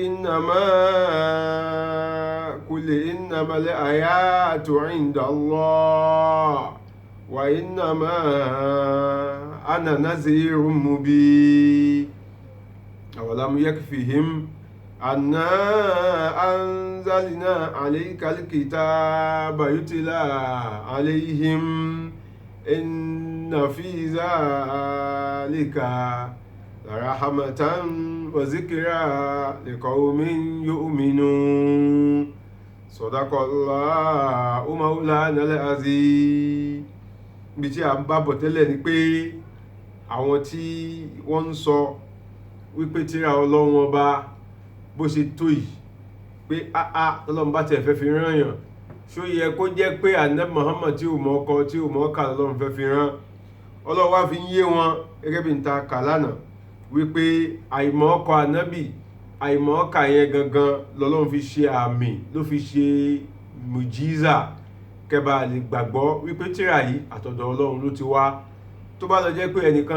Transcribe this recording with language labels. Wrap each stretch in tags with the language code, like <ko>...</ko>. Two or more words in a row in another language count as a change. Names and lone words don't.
<ar>إنما الآيات عند الله وإنما أنا نذير مبين أولم يكفهم أنا أنزلنا عليك الكتاب يتلى عليهم إن في ذلك لرحمة وذكرى لقوم يؤمنون صدق الله مولانا العظيم</ar> <yo>bí tí a ń bá bọ̀ tẹ́lẹ̀ ni pé àwọn tí wọ́n ń sọ wípé tírà Ọlọ́run ọba bó ṣe tó yìí pé Ọlọ́run bá tẹ̀ fẹ́ fi rán yàn ṣó yẹ kó jẹ́ pé Ànábì Muhammad tí ò mọ̀ ọkọ tí ò mọ̀ ọkà Ọlọ́run fẹ́ fi rán Ọlọ́run wá fi ń yé wọn gẹ́gẹ́ bí n ta kà lánàá wípé àìmọ̀ ọkọ Ànábì àìmọ̀ ọkà yẹn gangan lọ́lọ́run fi ṣe àmì ló fi ṣe mùjíza kẹba lè gbàgbọ́ wípé tírà yìí àtọ̀dọ̀ Ọlọ́run ló ti wá tó bá lọ jẹ́ pé ẹnìkan</yo>